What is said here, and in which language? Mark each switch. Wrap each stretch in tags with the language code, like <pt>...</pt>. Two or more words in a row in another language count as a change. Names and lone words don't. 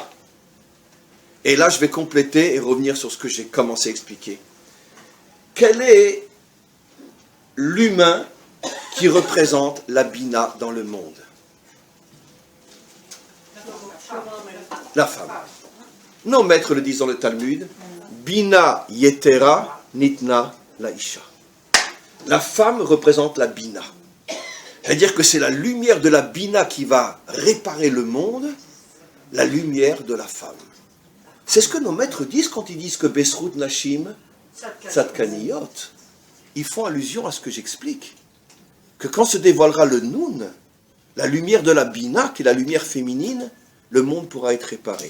<fr>Et là, je vais compléter et revenir sur ce que j'ai commencé à expliquer. Quel est l'humain qui représente la Bina dans le monde? La femme. Nos maîtres le disent dans le Talmud.</fr> <he>בינה יתרה ניתנה לאשה.</he> <fr>La femme représente la Bina. C'est-à-dire que c'est la lumière de la Bina qui va réparer le monde, la lumière de la femme. C'est ce que nos maîtres disent quand ils disent que</fr> <he>בזכות נשים צדקניות.</he> <fr>Ils font allusion à ce que j'explique. Que quand se dévoilera le Noun, la lumière de la Bina, qui est la lumière féminine, le monde pourra être réparé.</fr>